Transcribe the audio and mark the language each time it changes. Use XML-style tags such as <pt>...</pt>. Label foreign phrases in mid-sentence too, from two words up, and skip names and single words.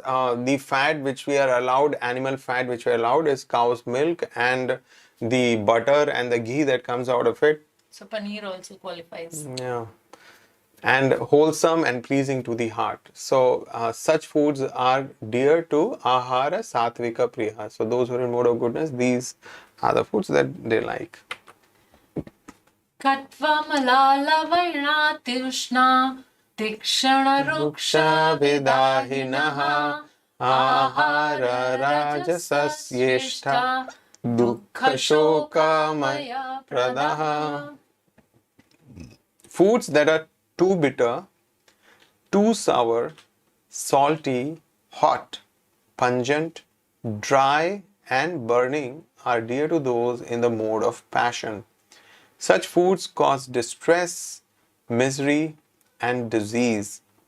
<en>The fat which we are allowed, animal fat which we are allowed, is cow's milk and the butter and the ghee that comes out of it. So paneer also qualifies. Yeah. And wholesome and pleasing to the heart. So such foods are dear to</en> <sa>आहार सात्त्विक प्रिया.</sa> <en>So those who are in mode of goodness, these are the foods that they like.</en> <sa>कट्व म्ल लवणा त्युष्ण तीक्ष्ण रूक्ष विदाहिनः आहारा राजसस्येष्टा दुःख शोका मय प्रदाः.</sa> <en>Foods that are too bitter, too sour, salty, hot, pungent, dry, and burning are dear to those in the mode of passion. Such foods cause distress, misery, and disease.</en>